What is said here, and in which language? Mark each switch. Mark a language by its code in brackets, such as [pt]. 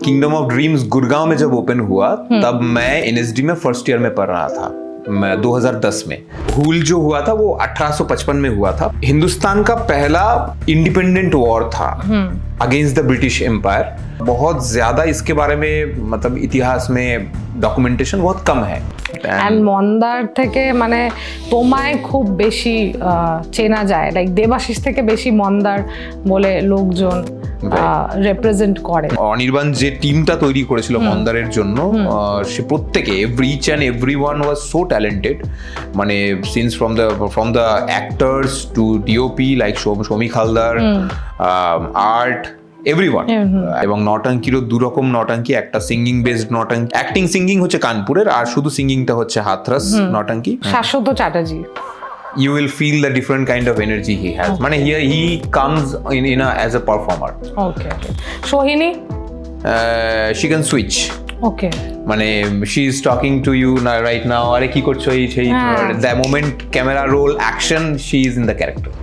[hi] Kingdom of dreams Gurgaon में जब open हुआ तब मैं एनएसडी में फर्स्ट ईयर में पढ़ रहा था। मैं 2010 में भूल जो हुआ था वो 1855 में हुआ था। हिंदुस्तान का पहला इंडिपेंडेंट वॉर था अगेंस्ट द ब्रिटिश एम्पायर। बहुत ज्यादा इसके बारे में मतलब इतिहास में डॉक्यूमेंटेशन बहुत कम है। [bn] এন্ড মন্দার থেকে মানে তোমায় খুব বেশি চেনা যায়, লাইক দেবাশিস থেকে বেশি মন্দার বলে লোকজন রিপ্রেজেন্ট করে। অনির্বাণ যে টিমটা তৈরি করেছিল মন্দারের জন্য সে প্রত্যেকে [en] each and everyone was so talented, [bn] মানে [en] since from the actors to DOP [bn] like Shamik Haldar, art, everyone. এবং নটাঙ্কিরও দুরকম নটাঙ্কি, একটা সিঙ্গিং বেসড নটাঙ্কি, অ্যাক্টিং সিঙ্গিং হচ্ছে কানপুরের, আর শুধু সিঙ্গিংটা হচ্ছে হাথরস নটাঙ্কি। শাশ্বত Chatterjee, [en] you will feel the different kind of energy he has. Mane here he comes in as a performer. Okay. Sohini? She can switch. Okay. Mane she is talking to you right now. [bn] Are ki korcho ei [en] the moment camera roll action, she is in the character.